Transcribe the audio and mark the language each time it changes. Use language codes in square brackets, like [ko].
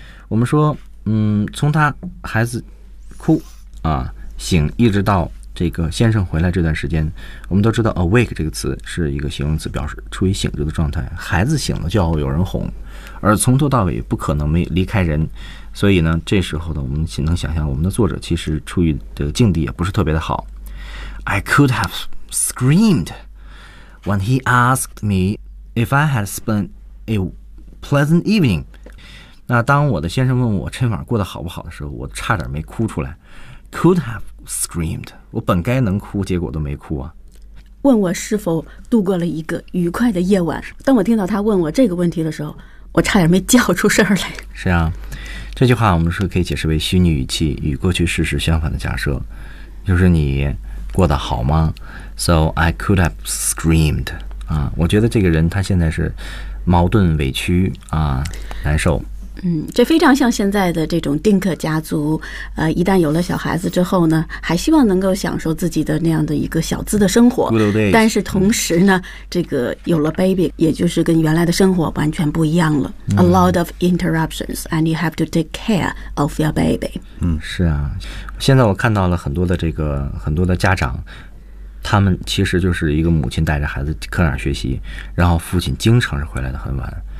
[zh] 我们说，从他孩子哭啊醒，一直到这个先生回来这段时间，我们都知道 awake 这个词是一个形容词，表示处于醒着的状态。孩子醒了就要有人哄，而从头到尾不可能没离开人。所以呢，这时候呢，我们能想象我们的作者其实处于的境地也不是特别的好。 [en] I could have screamed when he asked me if I had spent a pleasant evening。 [zh] 那当我的先生问我这晚过得好不好的时候，我差点没哭出来。 [en] Could have screamed， [zh] 我本该能哭，结果都没哭啊。问我是否度过了一个愉快的夜晚，当我听到他问我这个问题的时候，我差点没叫出声来。是啊，这句话我们是可以解释为虚拟语气与过去事实相反的假设，就是你过得好吗？ [en] So I could have screamed [zh] 啊，我觉得这个人他现在是矛盾委屈啊，难受。嗯，这非常像现在的这种丁克家族，一旦有了小孩子之后呢，还希望能够享受自己的那样的一个小资的生活。但是同时呢，这个有了 baby， 也就是跟原来的生活完全不一样了。 [en] A lot of interruptions, and you have to take care of your baby。 [zh] 嗯，是啊，现在我看到了很多的这个很多的家长，他们其实就是一个母亲带着孩子课上学习，然后父亲经常是回来的很晚。